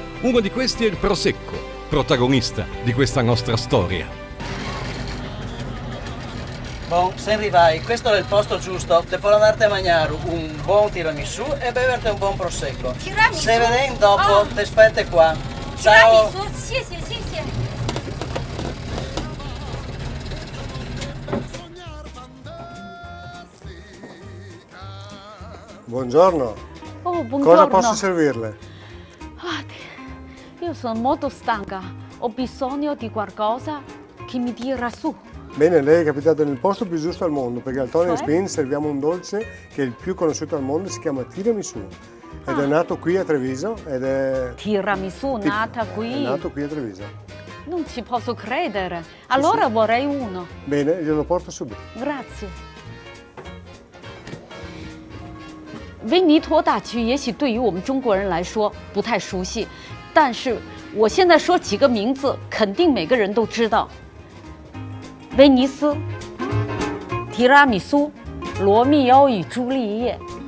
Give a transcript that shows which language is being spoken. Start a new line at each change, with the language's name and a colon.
Italian: Uno di questi è il Prosecco, protagonista di questa nostra storia. Bon, se arrivai, questo è il posto giusto per andarti a mangiare un buon tiramisù e beverti un buon prosecco. Tiramisù? Se vedi dopo, ti aspetto qua. Ciao!
Chinese: Tiramisù, 谢谢谢谢。
Italian: Buongiorno. Oh, buongiorno. Cosa posso servirle? Io sono molto stanca. Ho bisogno di qualcosa che mi tira su. Bene, lei è capitato nel posto più giusto al mondo, perché al Tony Cioè? Spin serviamo un dolce che è il più conosciuto al mondo, si chiama tiramisù. Ed è nato qui a Treviso ed è... Tiramisù nata qui. È nato qui a Treviso. Non ci posso credere. Allora sì. vorrei uno. Bene, glielo porto subito. Grazie.
Chinese: 维尼托大区也许对于我们中国人来说不太熟悉，但是我现在说几个名字，肯定每个人都知道。威尼斯、提拉米苏、罗密欧与朱丽叶。